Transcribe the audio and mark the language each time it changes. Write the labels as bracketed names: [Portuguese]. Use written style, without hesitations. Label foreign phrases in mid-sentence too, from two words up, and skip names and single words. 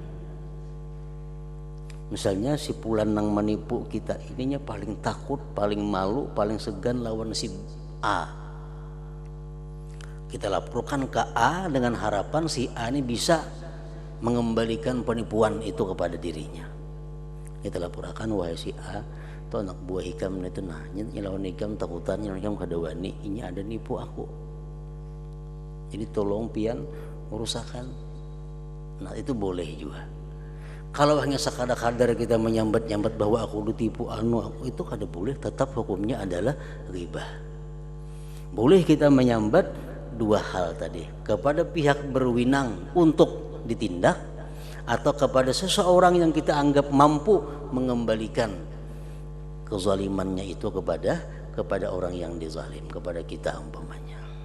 [Indonesian] Misalnya si Fulan nang menipu kita ininya paling takut, paling malu, paling segan lawan si A. Kita laporkan ke A dengan harapan si A ini bisa mengembalikan penipuan itu kepada dirinya. Kita laporkan, wahai si A, [Banjar] to anak buah hikam itu nah lawan hikam takutannya hikam kada wani, ini ada nipu aku. Jadi tolong pian urusakan. [Indonesian] Nah itu boleh juga. Kalau hanya sekadar-kadar kita menyambat-nyambat bahwa aku ditipu aku itu kada boleh, tetap hukumnya adalah riba. Boleh kita menyambat dua hal tadi, kepada pihak berwenang untuk ditindak atau kepada seseorang yang kita anggap mampu mengembalikan kezalimannya itu kepada orang yang dizalim, kepada kita umpamanya.